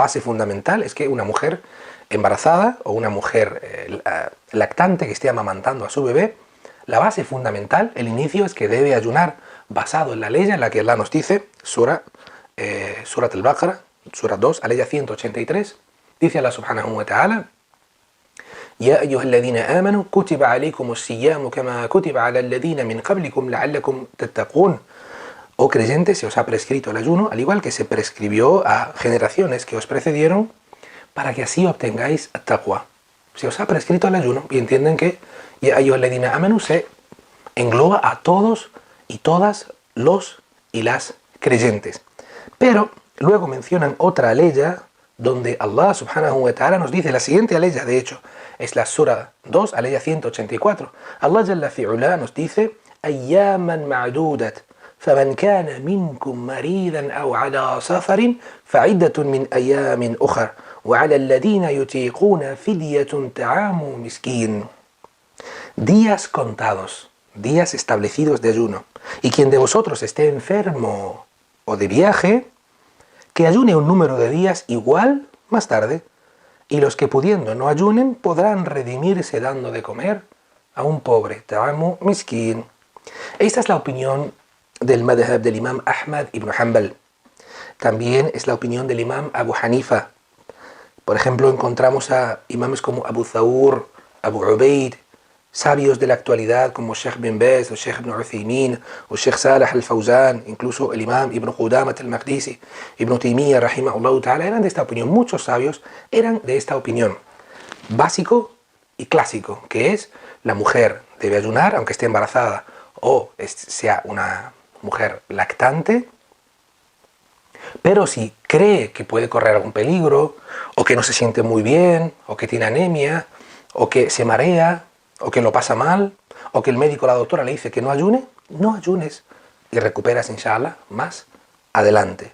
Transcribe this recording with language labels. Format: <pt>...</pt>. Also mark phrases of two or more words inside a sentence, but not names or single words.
<es>base fundamental, es que una mujer embarazada o una mujer lactante que esté amamantando a su bebé, la base fundamental, el inicio, es que debe ayunar basado en la ley en la que Allah nos dice, Surat al-Baqarah, Surat 2, aleya 183, dice Allah</es> <ar>سبحانه وتعالى: يا أيها الذين آمنوا كتب عليكم الصيام كما كتب على الذين من قبلكم لعلكم تتقون.</ar> <es>Oh creyentes, se os ha prescrito el ayuno, al igual que se prescribió a generaciones que os precedieron, para que así obtengáis taqwa. Se os ha prescrito el ayuno, y entienden que</es> <ar>يا أيها الذين آمنوا</ar> <es>se engloba a todos y todas los y las creyentes. Pero luego mencionan otra aleya donde Allah</es> <ar>سبحانه وتعالى</ar> <es>nos dice la siguiente aleya, de hecho, es la Sura 2, aleya 184. Allah</es> <ar>جل في علاه</ar> <es>nos dice:</es> <ar>أياما معدودات، فمن كان منكم مريضا أو على سفر، فعدة من أيام أخر، وعلى الذين يطيقون فدية طعام مسكين.</ar> <es>Días contados, días establecidos de ayuno. Y quien de vosotros esté enfermo o de viaje, que ayune un número de días igual más tarde. Y los que pudiendo no ayunen podrán redimirse dando de comer a un pobre.</es> <ar>طعام مسكين.</ar> <es>Esta es la opinión del madhhab del imam Ahmad ibn Hanbal. También es la opinión del imam Abu Hanifa. Por ejemplo, encontramos a imames como Abu Thawr, Abu Ubaid, sabios de la actualidad como Sheikh bin Baz o Sheikh ibn Uthaymin o Sheikh Salah al-Fawzan, incluso el imam Ibn Qudamat al-Maqdisi, Ibn Taymiyyah</es> <ar>رحمه الله تعالى,</ar> <es>eran de esta opinión. Muchos sabios eran de esta opinión. Básico y clásico, que es la mujer debe ayunar aunque esté embarazada o sea una mujer lactante, pero si cree que puede correr algún peligro, o que no se siente muy bien, o que tiene anemia, o que se marea, o que lo pasa mal, o que el médico o la doctora le dice que no ayune, no ayunes y recuperas, inshallah, más adelante.</es>